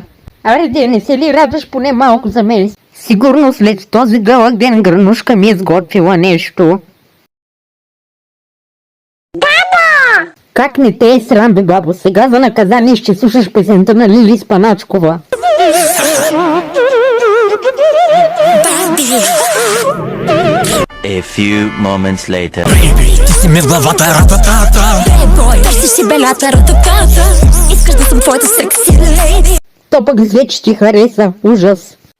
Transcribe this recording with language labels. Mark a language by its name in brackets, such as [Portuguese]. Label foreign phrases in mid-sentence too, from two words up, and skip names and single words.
[Bulgarian] Аре, не се ли радваш поне малко за мен? Сигурно след този дълъг ден гранушка ми е сготвила нещо. Бабо! Как не те е срам, бе, бабо? Сега за наказание ще слушаш песента на Лили Спаначкова. [English] A few moments later. [Bulgarian] Бейби, ти си ми в главата, рататата. Бейбой, търсиш си белята, рататата. Искаш да съм твоята [English] sexy lady. [Bulgarian] То пък взе, че ти хареса. Ужас.